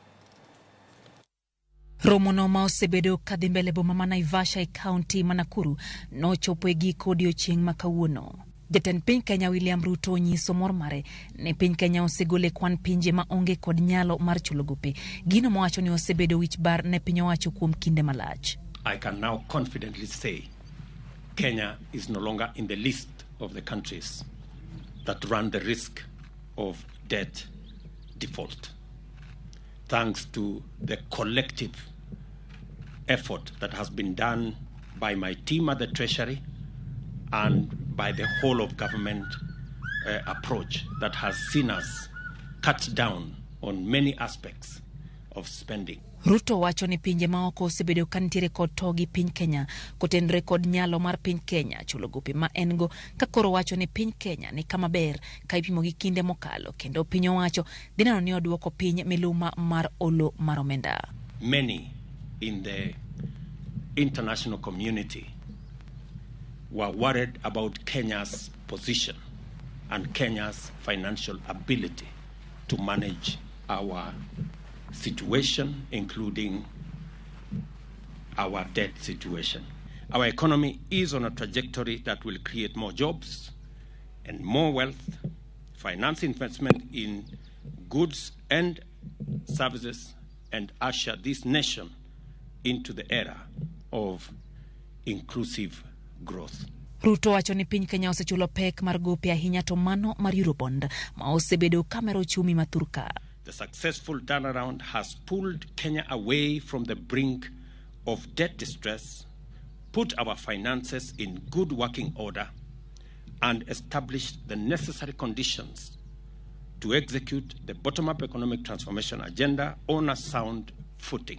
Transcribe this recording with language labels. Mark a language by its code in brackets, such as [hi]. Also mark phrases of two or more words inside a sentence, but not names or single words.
[luo] Romono ma osebedo kadhi mbele boma ma Naivasha e kaunti ma Nakuru nochopo e giko odiechieng' ma kawuono. Jatend piny Kenya William Ruto nyiso mor mare ne piny Kenya osegole kwan pinje ma onge kod nyalo mar chulo gope, gino mowacho ni osebedo wich bar ne piny owacho kuom kinde malach. [en] I can now confidently say Kenya is no longer in the list of the countries that run the risk of debt default, thanks to the collective effort that has been done by my team at the Treasury and by the whole of government approach that has seen us cut down on many aspects of spending. [luo] Ruto wacho ni pinje maoko osebedo kantiere kod togi piny Kenya kotenre kod nyalo mar piny Kenya chulo gope ma engo, ka koro wacho ni piny Kenya ni kama ber ka ipimo gi kinde mokalo, kendo piny owacho dhi neno ni oduoko piny miluma mar olo mar omenda. [en] Many in the international community were worried about Kenya's position and Kenya's financial ability to manage our situation, including our debt situation. Our economy is on a trajectory that will create more jobs and more wealth, finance investment in goods and services, and usher this nation into the era of inclusive growth. [luo] Ruto wacho ni piny Kenya osechulo pek mar gope ahinya to mano mar Eurobond ma osebedo kamero uchumi mathurka. [en] The successful turnaround has pulled Kenya away from the brink of debt distress, put our finances in good working order, and established the necessary conditions to execute the bottom-up economic transformation agenda on a sound footing.